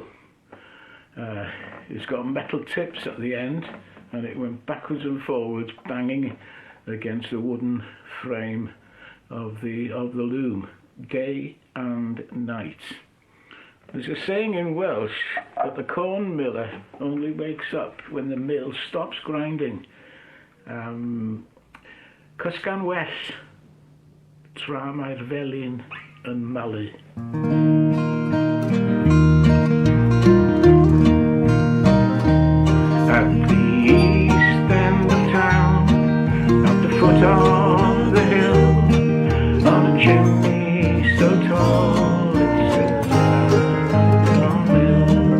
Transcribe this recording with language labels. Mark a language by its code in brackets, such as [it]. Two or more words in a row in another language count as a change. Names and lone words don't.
[en] It's got metal tips at the end, and it went backwards and forwards, banging against the wooden frame of the loom, day and night. There's a saying in Welsh that the corn miller only wakes up when the mill stops grinding. [cy] Cysgan well, tra mae'r felin yn malu. [en] At the east end of town, at the foot of the hill, on a chimney so tall it says Aragon Mill.